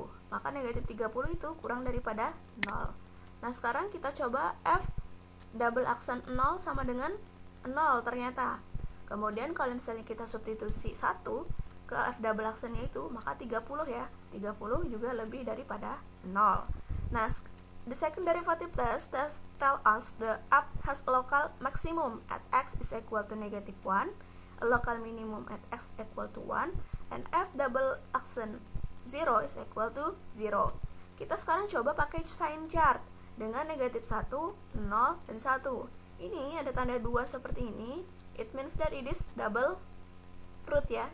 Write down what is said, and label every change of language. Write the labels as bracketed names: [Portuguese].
[Indonesian] Maka negatif 30 itu kurang daripada 0. Nah sekarang kita coba f double aksen 0 sama dengan 0 ternyata. Kemudian kalau misalnya kita substitusi 1 ke f double aksennya itu, maka 30 ya. 30 juga lebih daripada 0. [English] Nah, the second derivative test tell us the f has a local maximum at x is equal to negative 1, a local minimum at x equal to 1, and f double aksen 0 is equal to 0. [Indonesian] Kita sekarang coba pakai sign chart dengan negatif 1, 0, dan 1. Ini ada tanda 2 seperti ini. [English] It means that it is double root [Indonesian] ya.